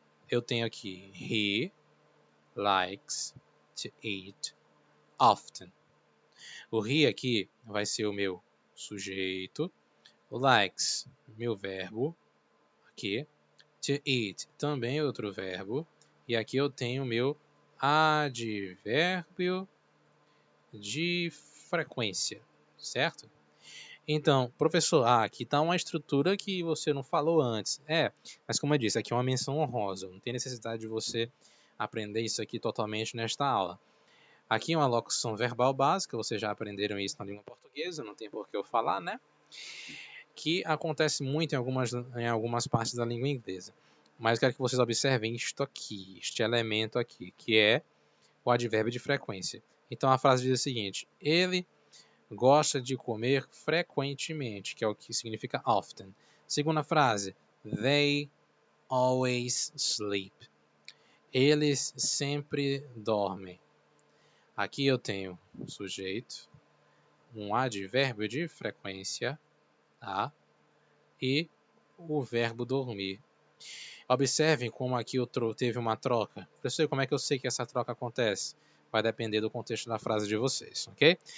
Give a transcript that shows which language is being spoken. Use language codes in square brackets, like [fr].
[pt] Eu tenho aqui [en] He likes to eat often. [pt] O he aqui vai ser o meu sujeito. O likes, meu verbo. Aqui. To eat, também outro verbo. E aqui eu tenho o meu advérbio de frequência, certo? Então, professor, aqui está uma estrutura que você não falou antes. Mas como eu disse, aqui é uma menção honrosa. Não tem necessidade de você aprender isso aqui totalmente nesta aula. Aqui é uma locução verbal básica, vocês já aprenderam isso na língua portuguesa, não tem por que eu falar, né? Que acontece muito em algumas partes da língua inglesa. Mas eu quero que vocês observem isto aqui, este elemento aqui, que é o advérbio de frequência. Então a frase diz o seguinte: ele gosta de comer frequentemente, que é o que significa often. Segunda frase, [en] they always sleep. [pt] Eles sempre dormem. Aqui eu tenho um sujeito, um advérbio de frequência, tá? E o verbo dormir. Observem como aqui teve uma troca. Professor, como é que eu sei que essa troca acontece? Vai depender do contexto da frase de vocês, ok?